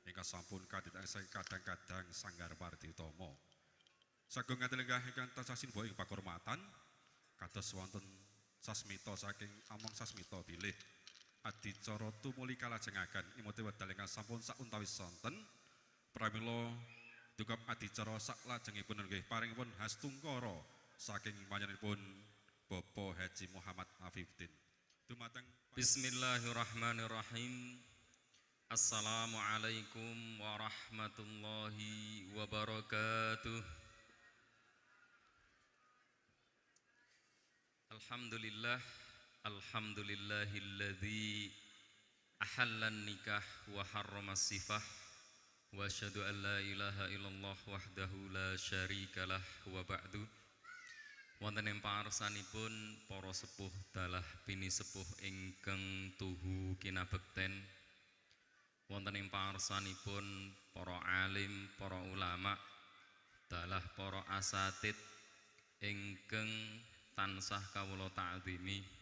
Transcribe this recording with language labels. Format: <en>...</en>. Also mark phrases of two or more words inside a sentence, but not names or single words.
<jv>sampun kadang-kadang Sanggar Parti Utama. Sagung ngatenggah ingkang tansah sinebut ing pakurmatan kados wonten sasmita saking among sasmita bilih adicara tumuli kalajengaken imute wedal ingkang sampun sauntawis sonten pramila dukap adicara saklajengipun nggih paringipun hastungkara saking panjenenganipun Bapak Haji Muhammad Afifuddin. Dumateng</jv> <ar>بسم الله الرحمن الرحيم. السلام عليكم ورحمة الله وبركاته. الحمد لله الذي أحل النكاح وحرم السفاح وأشهد أن لا إله إلا الله وحده لا شريك له وبعد.</ar> <jv>Wonten ing paarsanipun para sepuh dalah bini sepuh ingkang tuhu kinabekten. Wonten ing paarsanipun para alim, para ulama, dalah para asatid ingkang tansah kawula ta'zimi.</jv>